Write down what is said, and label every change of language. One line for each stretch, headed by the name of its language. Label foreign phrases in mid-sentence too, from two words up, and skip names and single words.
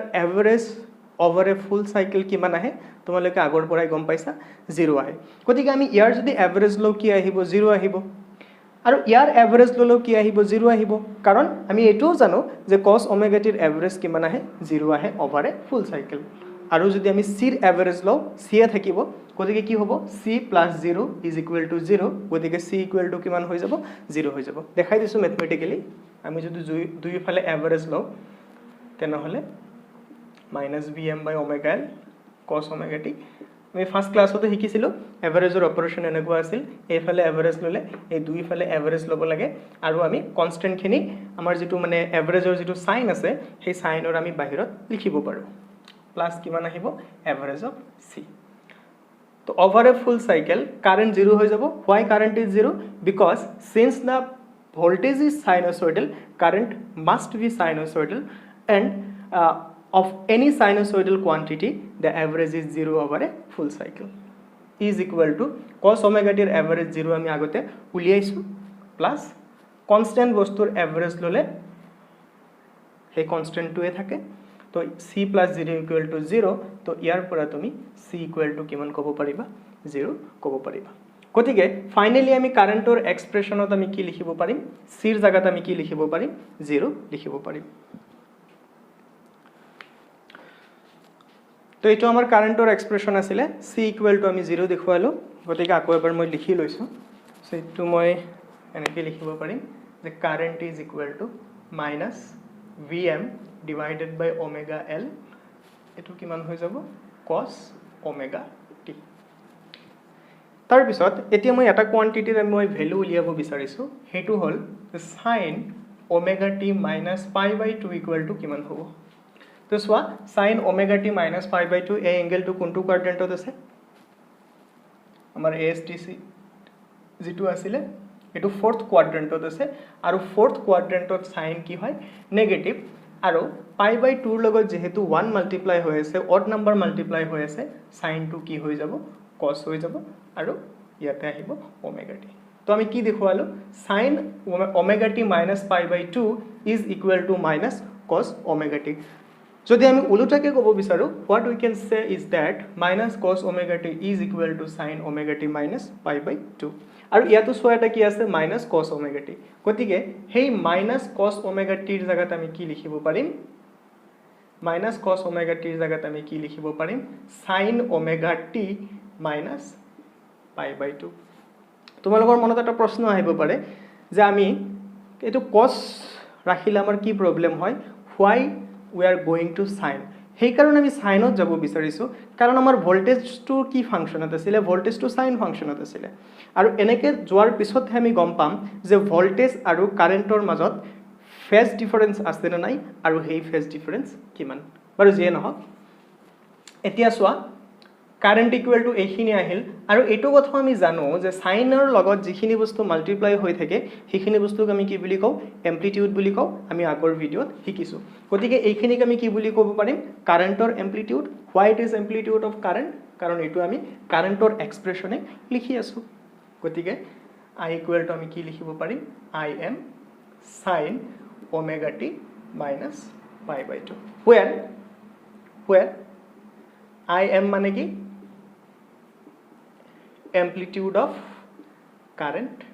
English: average over a full cycle
Assamese: কিমান আহে তোমালোকে আগৰ পৰাই গম পাইছা 0 আহে গতিকে আমি ইয়াৰ যদি এভাৰেজ লও কি আহিব 0 আহিব আৰু ইয়াৰ এভাৰেজ ললো কি আহিব 0 আহিব কাৰণ আমি এটোও জানো যে
English: cos omega
Assamese: টিৰ এভাৰেজ কিমান আহে 0 আহে
English: over a full cycle
Assamese: আৰু যদি আমি c ৰ এভাৰেজ লও c এ থাকিব গতিকে কি হ'ব c + 0 = 0 গতিকে c = কিমান হৈ যাব 0 হৈ যাব দেখাই দিছো ম্যাথমেটিক্যালি আমি যদি দুই ফালে এভাৰেজ লও তেনেহলে -vm/ωl
English: cos omega t
Assamese: আমি ফার্স্ট ক্লাসতে শিকিছিল এভারেজৰ অপাৰেশন এনেকুৱা আছিল এইফালে এভাৰেজ ললে এই দুই ফালে এভাৰেজ লব লাগে আৰু আমি কনস্ট্যান্ট খিনি আমাৰ যেটো মানে এভাৰেজৰ যেটো সাইন আছে সেই সাইনৰ আমি বাহিৰত লিখিব পাৰো প্লাস কিমান আহিব
English: average of c
Assamese: তো
English: over a full cycle current
Assamese: 0 হৈ যাব
English: why current is 0 because since the voltage is sinusoidal current must be sinusoidal and of any sinusoidal quantity the average is 0 over a full cycle is equal to cos omega t average
Assamese: 0 আমি আগতে উলিয়াইছো
English: plus constant
Assamese: বস্তুৰ এভারেজ ললে সেই কনস্ট্যান্টটোৱে থাকে তো c + 0 = 0 তো ইয়াৰ পৰা তুমি c = কিমান ক'ব পাৰিবা 0 ক'ব পাৰিবা গতিকে ফাইনালি আমি কারেন্টৰ এক্সপ্ৰেছনত আমি কি লিখিব পাৰিম c ৰ জায়গাত আমি কি লিখিব পাৰিম 0 লিখিব পাৰিম তো এটো আমাৰ কারেন্টৰ এক্সপ্ৰেছন আছিল c = আমি 0 দেখুৱালো গতিকে আকৌ এবাৰ মই লিখি লৈছো সো এটো মই এনেকৈ লিখিব পাৰিম যে
English: current is equal to -vm divided by omega l
Assamese: এটো কিমান হৈ যাব
English: cos omega t
Assamese: তাৰ পিছত এতিয়া মই এটা কোয়ান্টিটিৰ মই ভ্যালু উলিয়াব বিচাৰিছো হেতু হল sin
English: omega t
Assamese: - π/2 = কিমান হ'ব তো সোয়া
English: sin omega t
Assamese: - π/2 এই এঙ্গেলটো কোনটো কোয়াড্রেন্টত আছে আমাৰ ASTC যেটো আছিল এটো
English: fourth quadrant
Assamese: আছে আৰু
English: fourth quadrant
Assamese: sin কি হয় নেগেটিভ আৰু π/2 ৰ লগত যেহেতু 1 মাল্টিপ্লাই হৈ আছে
English: odd number multiply
Assamese: হৈ আছে sin টো কি হৈ যাব cos হৈ যাব আৰু ইয়াতে আহিব
English: omega t
Assamese: তো আমি কি দেখুৱালো
English: sin omega t
Assamese: - π/2 =
English: cos omega t
Assamese: যদি আমি উলটাকে ক'ব বিচাৰো
English: what we can say is that -cos omega t = sin omega t - π/2
Assamese: আৰু ইয়াতো সোয়া এটা কি আছে
English: -cos omega t
Assamese: গতিকে হেই
English: -cos omega t
Assamese: ৰ জায়গাত আমি কি লিখিব পাৰিম
English: -cos omega t
Assamese: ৰ জায়গাত আমি কি লিখিব পাৰিম
English: sin omega t
Assamese: - π/2 তোমালোকৰ মনত এটা প্ৰশ্ন আহিব পাৰে যে আমি এটো cos ৰাখিলে আমাৰ কি প্ৰবলেম হয়
English: why we are going to sin
Assamese: সেই কাৰণে আমি সাইনত যাব বিচাৰিছো কাৰণ আমাৰ ভোল্টেজটো কি ফাংচনত আছিল ভোল্টেজটো সাইন ফাংচনত আছিল আৰু এনেকৈ যোৱাৰ পিছত আমি গম পাম যে ভোল্টেজ আৰু কারেন্টৰ মাজত
English: phase difference
Assamese: আছে না নাই আৰু সেই
English: phase difference
Assamese: কিমান বাৰু যে নহক এতিয়া সোয়া
English: current equal to
Assamese: এইখিনি আহিল আৰু এটো কথা আমি জানো যে সাইনৰ লগত যিখিনি বস্তু মাল্টিপ্লাই হৈ থাকে সেইখিনি বস্তুক আমি কি বুলি কও এম্প্লিটিউড বুলি কও আমি আগৰ ভিডিওত শিকিছো গতিকে এইখিনিক আমি কি বুলি ক'ব পাৰিম কারেন্টৰ এম্প্লিটিউড
English: why it is amplitude of current
Assamese: কাৰণ এটো আমি কারেন্টৰ এক্সপ্ৰেছনে লিখি আছো গতিকে
English: I equal to
Assamese: আমি কি লিখিব পাৰিম
English: I am sin omega t minus π/2 where I am
Assamese: মানে কি
English: amplitude of current